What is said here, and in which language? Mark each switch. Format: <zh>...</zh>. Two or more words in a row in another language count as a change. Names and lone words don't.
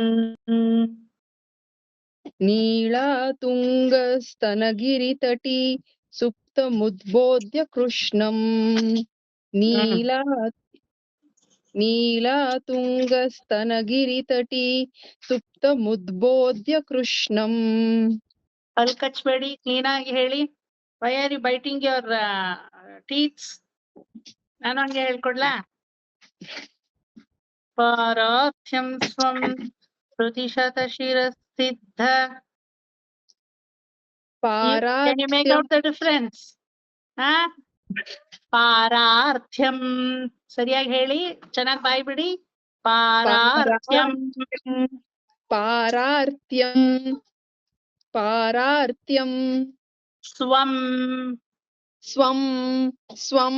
<sa>ನೀಳಾ ತುಂಗಸ್ತನಗಿರಿ ತಟಿ. ಸುಪ್ತಮುದ್ಬೋಧ್ಯ ಕೃಷ್ಣಂ. ನೀಲಾ ತುಂಗಸ್ತನಗಿರಿ ತಟಿ. ಸುಪ್ತಮುದ್ಬೋಧ್ಯ ಕೃಷ್ಣಂ.</sa> <kn>ಅಲ್ಲಿ ಕಚ್ಬೇಡಿ, ಕ್ಲೀನ್ ಆಗಿ ಹೇಳಿ.</kn> <en>Why are you biting your teeths?</en> <kn>ನಾನು ಹಂಗೆ ಹೇಳ್ಕೊಡ್ಲಾ?</kn> <sa>ಪಾರಾರ್ಥ್ಯಂ ಸ್ವಂ ಶ್ರುತಿಶತ ಶಿರಸಿದ್ಧ.</sa> <en>Can you make out the difference?</en> <kn>ಪಾರಾರ್ಥ್ಯಂ ಸರಿಯಾಗಿ ಹೇಳಿ, ಚೆನ್ನಾಗಿ ಬಾಯ್ ಬಿಡಿ.</kn> <sa>ಪಾರಾರ್ಥ್ಯಂ. ಪಾರಾರ್ಥ್ಯಂ. ಪಾರಾರ್ಥ್ಯಂ. ಸ್ವಂ. ಸ್ವಂ. ಸ್ವಂ.</sa>